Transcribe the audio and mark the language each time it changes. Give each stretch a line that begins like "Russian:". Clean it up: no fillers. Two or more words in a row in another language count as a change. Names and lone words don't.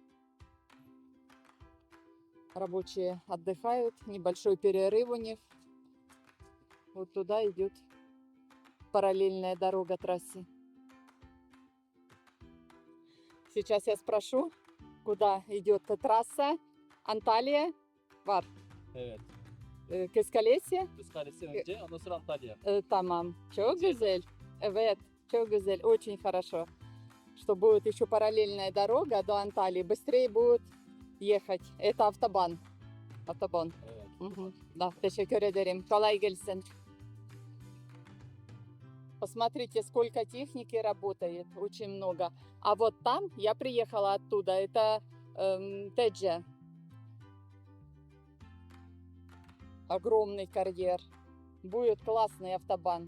Russian: Рабочие отдыхают. Небольшой перерыв у них. Вот туда идет параллельная дорога трассе. Сейчас я спрошу, kуда идет трасса?
Turkish: Antalya var. Evet. Kız Kalesi? Kız Kalesi önce, ondan sonra Antalya. Tamam. Çok güzel. Evet, çok güzel.
Russian: Очень хорошо. Что будет еще параллельная дорога до Анталии. Быстрее будет ехать. Это автобан. Автобан. Evet. Угу. Да,
Turkish: teşekkür ederim. Kolay gelsin.
Russian: Посмотрите, сколько техники работает. Очень много. А вот там, я приехала оттуда, это Теджа. Огромный карьер. Будет классный автобан.